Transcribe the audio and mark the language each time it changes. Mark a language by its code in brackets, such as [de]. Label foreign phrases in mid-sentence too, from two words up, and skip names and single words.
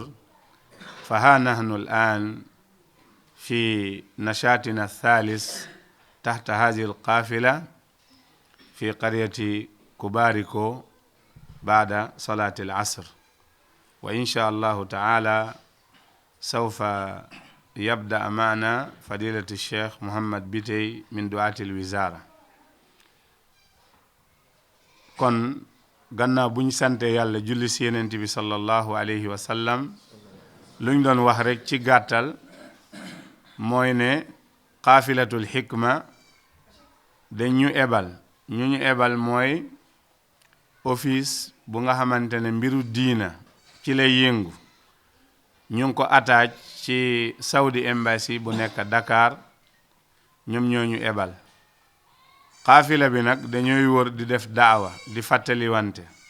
[ar] فها نحن الآن في نشاطنا الثالث تحت هذه القافلة في قرية كوباريكو بعد صلاة العصر، وإن شاء الله تعالى سوف يبدأ معنا فضيلة الشيخ محمد بيتي من دعاة الوزارة. [wo] kon gannaaw bu ñu sante yàlla julli si Yonent bi [ar] صلى الله عليه وسلم, [wo] lu ñu doon wax rek ci gàttal mooy ne xaafilatul xikma dañ ñu ebal mooy office bu nga xamante ne mbiru diina ci lay yëngu ñu ngi ko attache ci Saudi Embassy bu nekk Dakar ñoom ñoo ñu ebal xaafila bi nag dañuy wër di def daawa di fàttaliwante